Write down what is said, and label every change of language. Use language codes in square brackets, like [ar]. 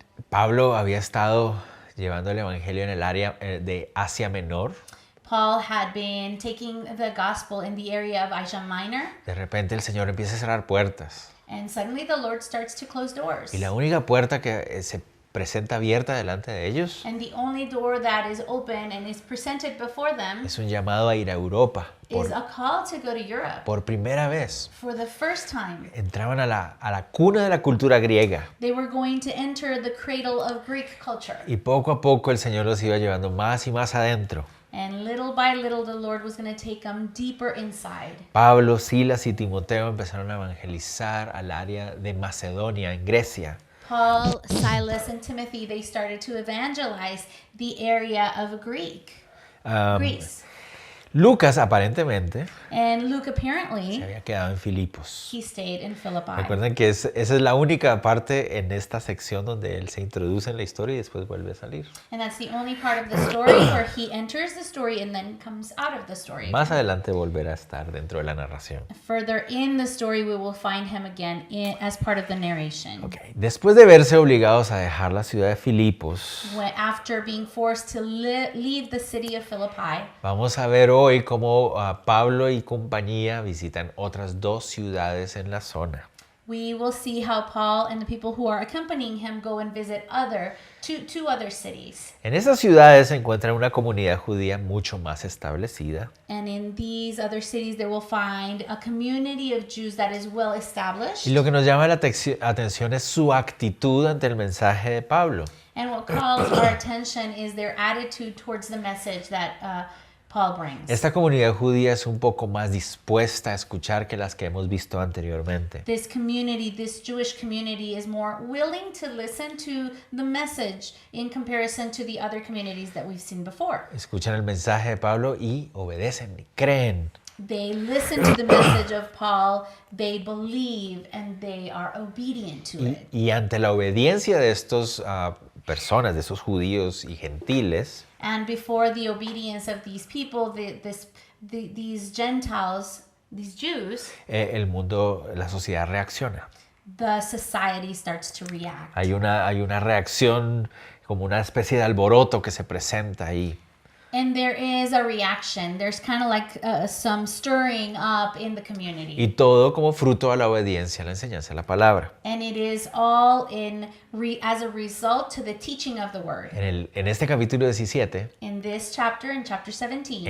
[es] Pablo había estado llevando el evangelio en el área de Asia Menor. [en] Paul had been taking the gospel in the area of Asia Minor, [es] De repente el Señor empieza a cerrar puertas. [en] and suddenly the Lord starts to close doors. [es] Y la única puerta que se presenta abierta delante de ellos [en] And the only door that is open and is presented before them [es] es un llamado a ir a Europa. [en] is a call to go to Europe. [es] Por primera vez [en] For the first time, [es] entraban a la cuna de la cultura griega. [en] they were going to enter the cradle of Greek culture. [es] Y poco a poco el Señor los iba llevando más y más adentro. [en] And little by little, the Lord was going to take them deeper inside. [es] Pablo, Silas y Timoteo empezaron a evangelizar al área de Macedonia, en Grecia. [en] Paul, Silas, and Timothy, they started to evangelize the area of Greece. [es] Lucas aparentemente [en] And Luke [es] se [en] apparently, [es] había quedado en Filipos. [en] he stayed in Philippi. [es] Recuerden que esa es la única parte en esta sección donde él se introduce en la historia y después vuelve a salir. [en] And that's the only part of the story where he enters the story and then comes out of the story. [es] Más adelante volverá a estar dentro de la narración. [en] Further in the story, we will find him again as part of the narration. Okay. [es] Después de verse obligados a dejar la ciudad de Filipos, [en] After being forced to leave the city of Philippi, [es] vamos a ver hoy cómo Pablo y compañía visitan otras dos ciudades en la zona. [en] we will see how Paul and the people who are accompanying him go and visit two other cities. [es] En estas ciudades se encuentra una comunidad judía mucho más establecida. [en] And in these other cities, they will find a community of Jews that is well established. [es] Y lo que nos llama la atención es su actitud ante el mensaje de Pablo. [en] And what calls our attention is their attitude towards the message that Paul brings. [es] Esta comunidad judía es un poco más dispuesta a escuchar que las que hemos visto anteriormente. [en] This community, this Jewish community, is more willing to listen to the message in comparison to the other communities that we've seen before. [es] Escuchan el mensaje de Pablo y obedecen y creen. [en] They listen to the message of Paul, they believe, and they are obedient to it. [es] Y ante la obediencia de estos personas, de estos judíos y gentiles, [en] And before the obedience of these people, these Gentiles, these Jews, [es] el mundo, la sociedad reacciona. [en] the society starts to react. [es] Hay una reacción como una especie de alboroto que se presenta ahí. [en] And there is a reaction. There's kind of like some stirring up in the community. [es] Y todo como fruto de la obediencia a la enseñanza de la palabra. [en] And it is all as a result to the teaching of the word. [es] En este capítulo 17 [en] In this chapter, in chapter 17,